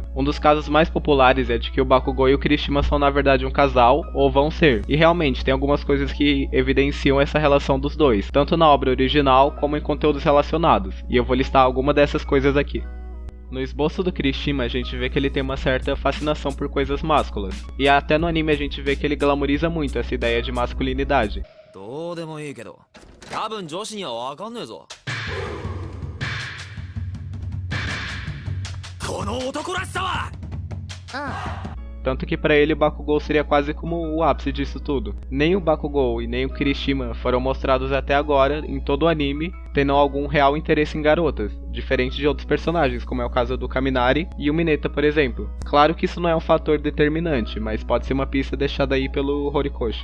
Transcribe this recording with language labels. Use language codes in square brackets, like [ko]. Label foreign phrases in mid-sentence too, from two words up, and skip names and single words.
[pt] Um dos casos mais populares é de que o Bakugou e o Kirishima são na verdade um casal, ou vão ser, e realmente tem algumas coisas que evidenciam essa relação dos dois, tanto na obra original como em conteúdos relacionados, e eu vou listar alguma dessas coisas aqui. No esboço do Kirishima a gente vê que ele tem uma certa fascinação por coisas másculas, e até no anime a gente vê que ele glamoriza muito essa ideia de masculinidade. [ja] どうでもいいけど、多分女子にはわかんねえぞ。この男らしさは。 [pt] Tanto que pra ele o Bakugou seria quase como o ápice disso tudo. Nem o Bakugou e nem o Kirishima foram mostrados até agora em todo o anime tendo algum real interesse em garotas, diferente de outros personagens, como é o caso do Kaminari e o Mineta, por exemplo. Claro que isso não é um fator determinante, mas pode ser uma pista deixada aí pelo Horikoshi.